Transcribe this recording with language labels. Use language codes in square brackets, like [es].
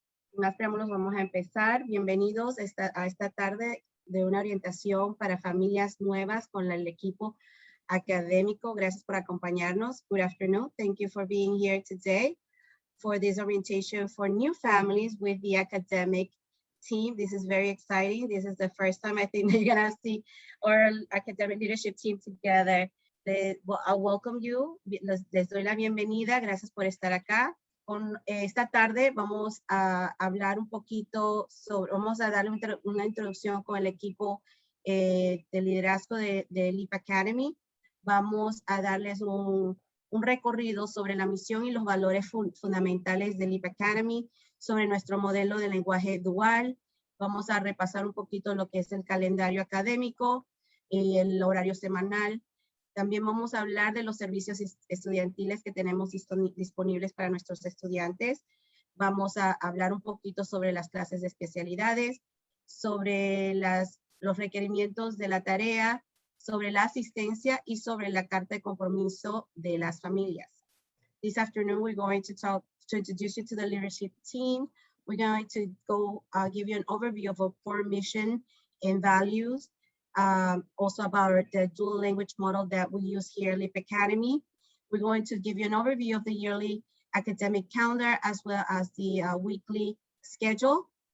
[es] Sin más preámbulos, vamos a empezar. Bienvenidos a esta tarde de una orientación para familias nuevas con el equipo académico. Gracias por acompañarnos. [en] Good afternoon. Thank you for being here today for this orientation for new families with the academic team. This is very exciting. This is the first time I think you're going to see our academic leadership team together. I welcome you. [es] Les doy la bienvenida. Gracias por estar acá. Esta tarde vamos a hablar un poquito sobre, vamos a darle una introducción con el equipo de liderazgo de LEEP Academy. Vamos a darles un recorrido sobre la misión y los valores fundamentales de LEEP Academy, sobre nuestro modelo de lenguaje dual. Vamos a repasar un poquito lo que es el calendario académico y el horario semanal. También vamos a hablar de los servicios estudiantiles que tenemos disponibles para nuestros estudiantes. Vamos a hablar un poquito sobre las clases de especialidades, sobre los requerimientos de la tarea, sobre la asistencia y sobre la carta de compromiso de las familias. [en] This afternoon, we're going to introduce you to the leadership team. We're going to give you an overview of our core mission and values. Also about the dual language model that we use here at LEEP Academy. We're going to give you an overview of the yearly academic calendar as well as the weekly schedule.